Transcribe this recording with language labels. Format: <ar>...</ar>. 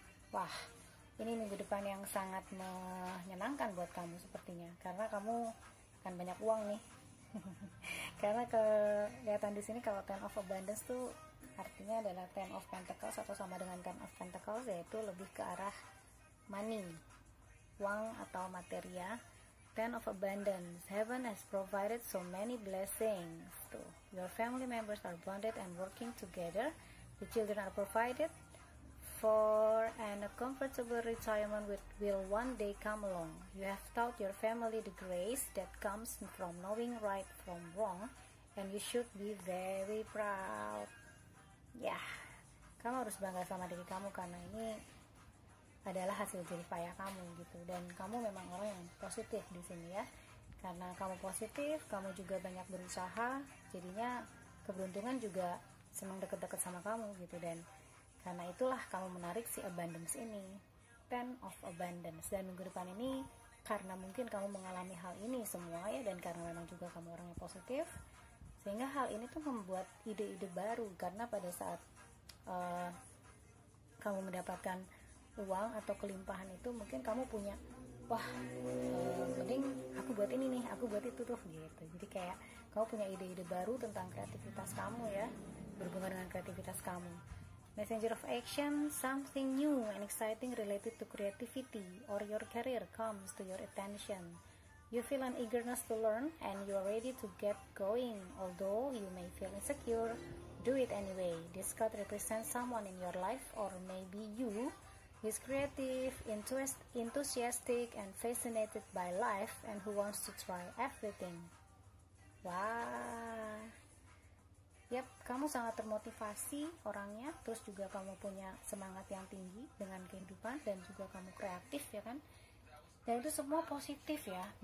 <id>Wah, ini minggu depan yang sangat menyenangkan buat kamu sepertinya, karena kamu akan banyak uang nih. Karena kelihatan di sini kalau Ten of Abundance tuh artinya adalah Ten of Pentacles atau sama dengan Ten of Pentacles, yaitu lebih ke arah money, uang atau materi ya.</id> <en>Ten of Abundance, heaven has provided so many blessings. Tuh, your family members are bonded and working together. The children are provided for, and a comfortable retirement will one day come along. You have taught your family the grace that comes from knowing right from wrong, and you should be very proud.</en> <id>Ya, kamu harus bangga sama diri kamu karena ini adalah hasil jerih payah kamu gitu, dan kamu memang orang yang positif di sini ya. Karena kamu positif, kamu juga banyak berusaha, jadinya keberuntungan juga senang deket-deket sama kamu gitu, dan karena itulah kamu menarik si abundance ini, Ten of Abundance. Dan minggu depan ini karena mungkin kamu mengalami hal ini semua ya, dan karena memang juga kamu orang yang positif, sehingga hal ini tuh membuat ide-ide baru. Karena pada saat kamu mendapatkan uang atau kelimpahan itu, mungkin kamu punya, wah mending aku buat ini nih, aku buat itu tuh gitu. Jadi kayak kamu punya ide-ide baru tentang kreativitas kamu ya, berhubungan dengan kreativitas kamu.</id> <en>Messenger of Action, something new and exciting related to creativity or your career comes to your attention. You feel an eagerness to learn and you are ready to get going. Although you may feel insecure, do it anyway. This card represents someone in your life, or maybe you, who is creative, enthusiastic, and fascinated by life, and who wants to try everything.</en> <id>Wah, yap, kamu sangat termotivasi orangnya, terus juga kamu punya semangat yang tinggi dengan kehidupan, dan juga kamu kreatif ya kan, dan itu semua positif ya.</id>